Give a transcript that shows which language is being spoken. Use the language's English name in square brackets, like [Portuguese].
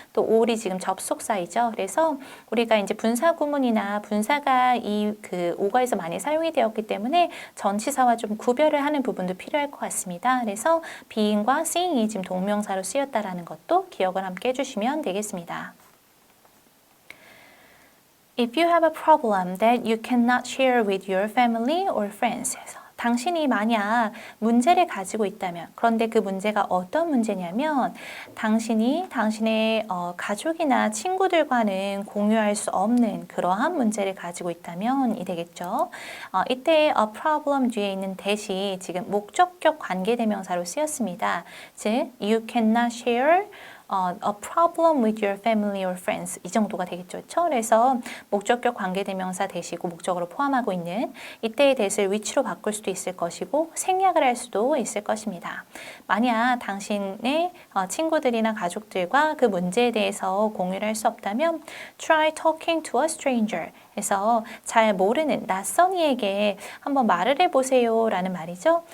[Korean] 또 all이 지금 접속사이죠. 그래서 우리가 이제 분사 구문이나 분사가 이 그 오가에서 많이 사용이 되었기 때문에 전치사와 좀 구별을 하는 부분도 필요할 것 같습니다. 그래서 being과 seeing이 지금 동명사로 쓰였다라는 것도 기억을 함께 해주시면 되겠습니다. [English] If you have a problem that you cannot share with your family or friends. [Korean] 당신이 만약 문제를 가지고 있다면, 그런데 그 문제가 어떤 문제냐면 당신이 당신의 가족이나 친구들과는 공유할 수 없는 그러한 문제를 가지고 있다면 이 되겠죠. 이때 a problem 뒤에 있는 that이 지금 목적격 관계대명사로 쓰였습니다. [English] 즉, you cannot share a problem with your family or friends [Korean] 이 정도가 되겠죠. 그렇죠? 그래서 목적격 관계대명사 대시고 목적으로 포함하고 있는 이때의 that을 which로 바꿀 수도 있을 것이고 생략을 할 수도 있을 것입니다. 만약 당신의 친구들이나 가족들과 그 문제에 대해서 공유를 할 수 없다면 [English] try talking to a stranger [Korean] 그래서 잘 모르는 낯선 이에게 한번 말을 해보세요 라는 말이죠.